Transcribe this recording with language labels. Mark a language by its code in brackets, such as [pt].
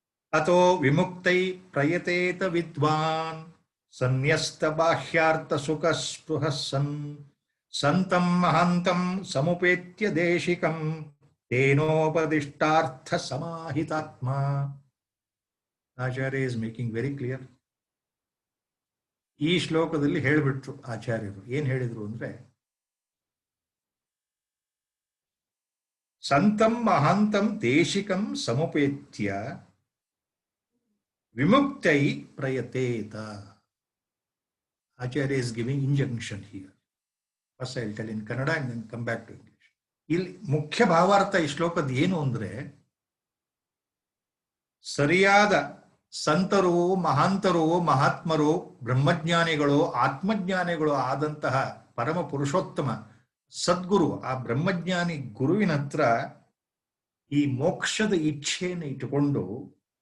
[sa] Ato vimuktai prayateta vidwan sanyasta bahyartha sukhaspruhassan santam mahantam samupetya deshikam tenopadishtartha samahitatma. [en] Acharya is making very clear. [kn] ಈ ಶ್ಲೋಕದಲ್ಲಿ ಹೇಳಿಬಿಟ್ರು ಆಚಾರ್ಯರು. ಏನ್ ಹೇಳಿದ್ರು ಅಂದ್ರೆ, [sa] ಸಂತಂ ಮಹಾಂತಂ ದೇಶಿಕಂ ಸಮುಪೇತ್ಯ ವಿಮುಕ್ತೈ ಪ್ರಯತೇತ. [en] Acharya is giving injunction here. First I'll tell in Kannada and then come back to English. [kn] ಇಲ್ಲಿ ಮುಖ್ಯ ಭಾವಾರ್ಥ ಈ ಶ್ಲೋಕದ ಏನು ಅಂದ್ರೆ, ಸರಿಯಾದ ಸಂತರು, ಮಹಾಂತರು, ಮಹಾತ್ಮರು, ಬ್ರಹ್ಮಜ್ಞಾನಿಗಳು, ಆತ್ಮಜ್ಞಾನಿಗಳು ಆದಂತಹ ಪರಮ ಪುರುಷೋತ್ತಮ ಸದ್ಗುರು, ಆ ಬ್ರಹ್ಮಜ್ಞಾನಿ ಗುರುವಿನ ಹತ್ರ ಈ ಮೋಕ್ಷದ ಇಚ್ಛೆಯನ್ನು ಇಟ್ಟುಕೊಂಡು